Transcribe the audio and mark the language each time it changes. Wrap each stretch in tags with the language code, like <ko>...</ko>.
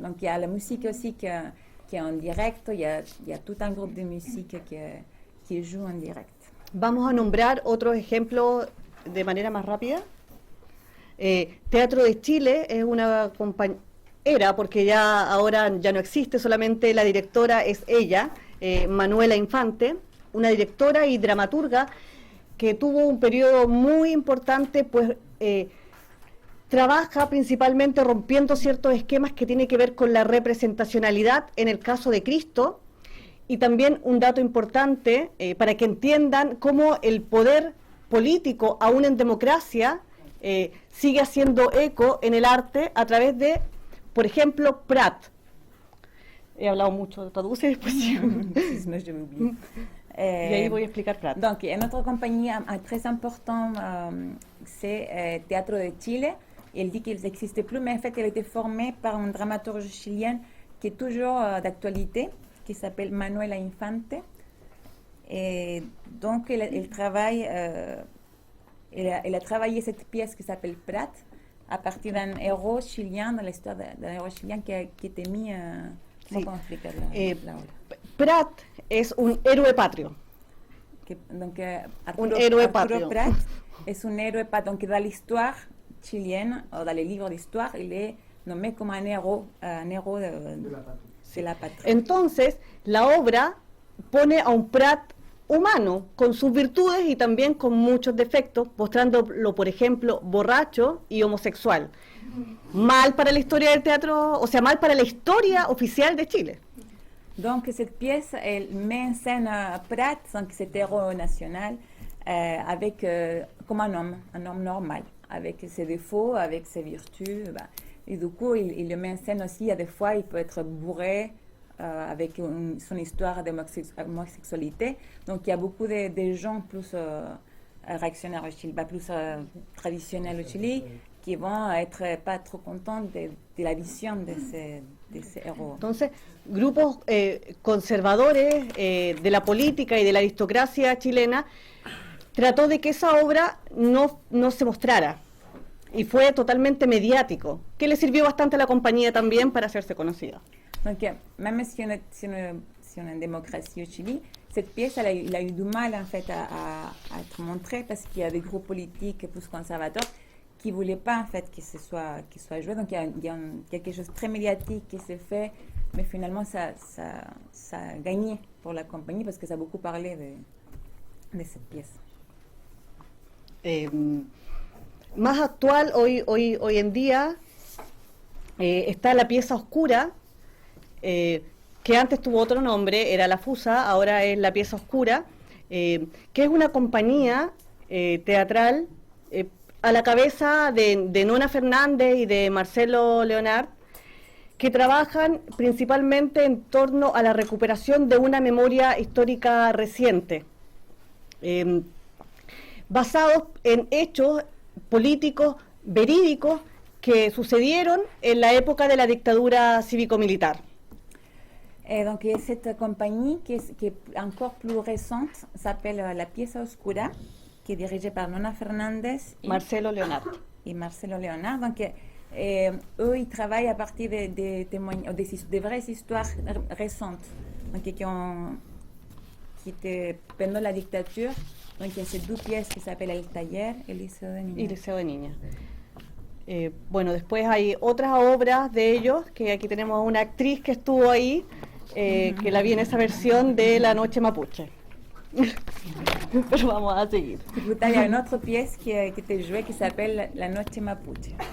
<fr>Donc il y a la musique aussi qui est en direct, il y a tout un groupe de musique qui joue en direct.</fr> <es>Vamos a nombrar otros ejemplos de manera más rápida. Teatro de Chile es una compañía, porque ahora ya no existe, solamente la directora es ella, Manuela Infante, una directora y dramaturga que tuvo un periodo muy importante, pues trabaja principalmente rompiendo ciertos esquemas que tienen que ver con la representacionalidad en el caso de Cristo. Y también un dato importante para que entiendan cómo el poder político, aún en democracia, sigue haciendo eco en el arte a través de, por ejemplo, Prat. he hablado mucho, traduce después.</es> <fr>Sinon, je m'oublie.</fr> <es>Y ahí voy a explicar Prat.</es> <fr>Donc, notre compagnie très important, c'est Théâtre de Chile. Il dit qu'il n'existe plus, mais en fait, il a été formé par une dramaturge chilienne qui est toujours d'actualité, qui s'appelle Manuela Infante. Et donc, elle travaille, elle a travaillé cette pièce qui s'appelle Prat à partir d'un héros chilien, dans l'histoire d'un héros chilien qui a été mis</fr> <es>Sí. ¿Cómo explicar la obra? Prat es un héroe patrio.</es> <fr>Donc,</fr> <es>Un héroe Arturo patrio.</es> <fr>Prat est un héros patrio. Donc, dans l'histoire chilienne, dans les livres d'histoire, il est nommé comme un héros de la patrie.</fr> <es>Entonces, la obra pone a un Prat humano, con sus virtudes y también con muchos defectos, mostrándolo, por ejemplo, borracho y homosexual. Mal para la historia del teatro, o sea, mal para la historia oficial de Chile.</es> <fr>Donc, cette pièce, elle met en scène Prat, donc cet héros national, avec, comme un homme normal, avec ses défauts, avec ses vertus. Bah. Et du coup, il le met en scène aussi, des fois, il peut être bourré, avec son histoire d'homosexualité. Donc, il y a beaucoup de gens plus réactionnaires au Chili, plus traditionnels au Chili, qui vont être pas trop contents de la vision de ces héros.</fr> <es>Entonces, grupos conservadores de la política y de la aristocracia chilena trató de que esa obra no se mostrara y fue totalmente mediático, que le sirvió bastante a la compañía también para hacerse conocida.</es> <fr>Donc, même si on est en démocratie au Chili, cette pièce, elle a eu du mal en fait à être montrée parce qu'il y a des groupes politiques plus conservateurs qui ne voulaient pas en fait qu'il soit joué. Donc, il y a quelque chose de très médiatique qui s'est fait, mais finalement, ça a gagné pour la compagnie parce que ça a beaucoup parlé de cette pièce.</fr> <es>Más actual hoy en día está La Pieza Oscura, que antes tuvo otro nombre, era La Fusa, ahora es La Pieza Oscura, que es una compañía teatral a la cabeza de Nona Fernández y de Marcelo Leonard, que trabajan principalmente en torno a la recuperación de una memoria histórica reciente, basados en hechos políticos verídicos que sucedieron en la época de la dictadura cívico-militar.</es> <fr>Et donc, cette compagnie qui est encore plus récente s'appelle La Pieza Oscura, qui est dirigée par Nona Fernandez</fr> <es>Marcelo Leonard.</es> <fr>et Marcelo Leonard. Donc, eux, ils travaillent à partir des témoignages, des vraies histoires récentes, donc, qui étaient pendant la dictature. Donc, il y a ces deux pièces qui s'appellent El Taller et Liceo de Niñas.</fr> <es>Y Liceo de Niñas. Bueno, después hay otras obras de ellos, que aquí tenemos a una actriz que estuvo ahí, que la vi en esa versión de La Noche Mapuche. Pero vamos a seguir.</es> <fr>Il y a une autre pièce qui était jouée qui s'appelle La Noche Mapuche.</fr>